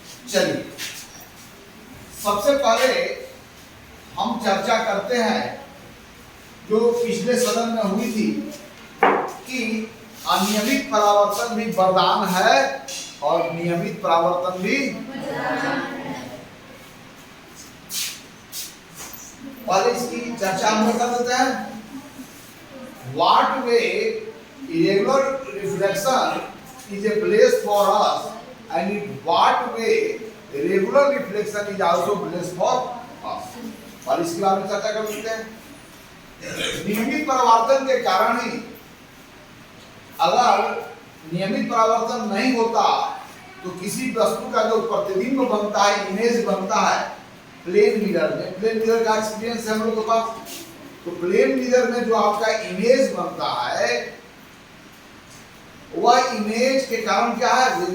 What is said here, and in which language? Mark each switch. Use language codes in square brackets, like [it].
[hi] चलिए सबसे पहले हम चर्चा करते हैं जो पिछले सदन में हुई थी कि अनियमित परावर्तन भी वरदान है और नियमित परावर्तन भी और इसकी चर्चा हम कर देते हैं। [en] What way irregular reflection is a place for us and in what way regular reflection is also place for us, [hi] और इसके बारे में चर्चा कर सकते हैं। नियमित परावर्तन के कारण ही, अगर नियमित परावर्तन नहीं होता तो किसी वस्तु का जो प्रतिबिंब बनता है, इमेज बनता है प्लेन मिरर में, प्लेन मिरर का एक्सपीरियंस है हम लोग के पास, तो प्लेन मिरर में जो आपका इमेज बनता है वह इमेज के कारण क्या है?